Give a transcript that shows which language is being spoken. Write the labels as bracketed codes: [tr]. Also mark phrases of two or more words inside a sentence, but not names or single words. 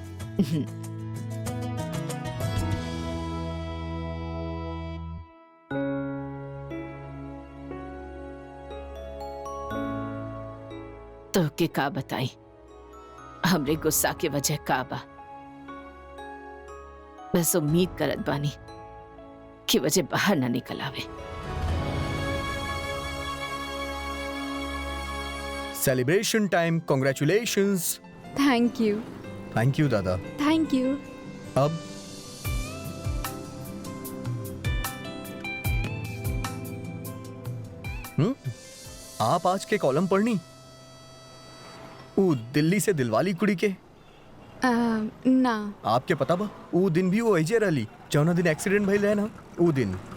[bho] तो के का बताई हमरे गुस्सा के वजह का बा? बस उम्मीद करत बानी कि वजह बाहर ना निकल आवे। [en] celebration time, congratulations. thank you दादा। thank you. [bho] अब आप आज के कॉलम पढ़नी ऊ दिल्ली से दिलवाली कुड़ी के ना आपके पता बा ऊ दिन भी वो ऐजे रहली जौना दिन एक्सीडेंट भइल है ना ऊ दिन।